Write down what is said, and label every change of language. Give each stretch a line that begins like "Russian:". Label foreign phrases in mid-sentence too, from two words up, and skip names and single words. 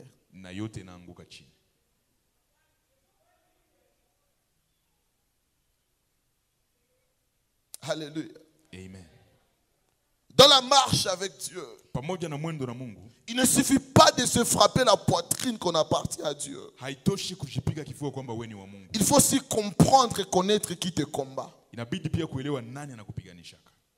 Swahili: na yote inaanguka chini.
French: Alléluia. Amen. Dans la marche avec Dieu,
Swahili: Pamoja na mwendo na Mungu,
French: il ne suffit pas de se frapper la poitrine qu'on appartient à Dieu.
Swahili: haitoshi kujipiga kifua kwamba wewe ni wa Mungu.
French: Il faut aussi comprendre et connaître qui te combat.
Swahili: Inabidi pia kuelewa nani anakupiganishaka.